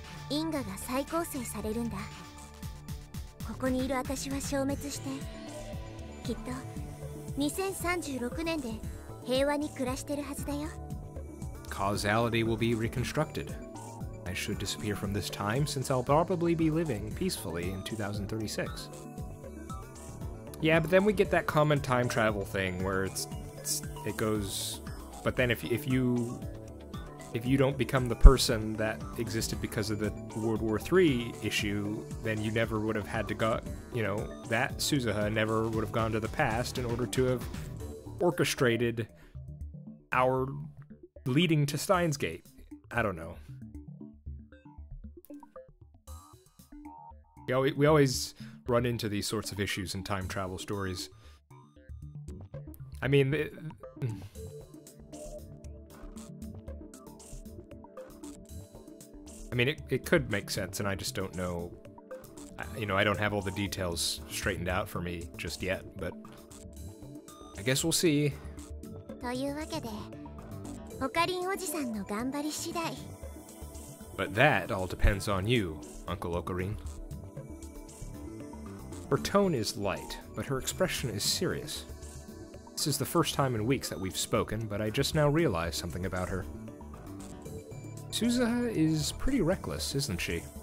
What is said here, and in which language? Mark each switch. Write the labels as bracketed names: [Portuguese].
[Japanese] 因果が再構成されるんだ。ここにいる私は消滅して、きっと2036年で平和に暮らしてるはずだよ。 [English] Causality will be reconstructed. I should disappear from this time since I'll probably be living peacefully in 2036. Yeah, but then we get that common time travel thing where it goes. But then if you don't become the person that existed because of the World War III issue, then you never would have had to go. You know, that Suzuha never would have gone to the past in order to have orchestrated our leading to Steins Gate. I don't know. We always run into these sorts of issues in time travel stories. I mean, it could make sense, and I just don't know. You know, I don't have all the details straightened out for me just yet, but I guess we'll see. [Japanese] というわけで、オカリンおじさんの頑張り次第。 [English] But that all depends on you, Uncle Ocarine. Her tone is light, but her expression is serious. This is the first time in weeks that we've spoken, but I just now realized something about her. Suzuha is pretty reckless, isn't she?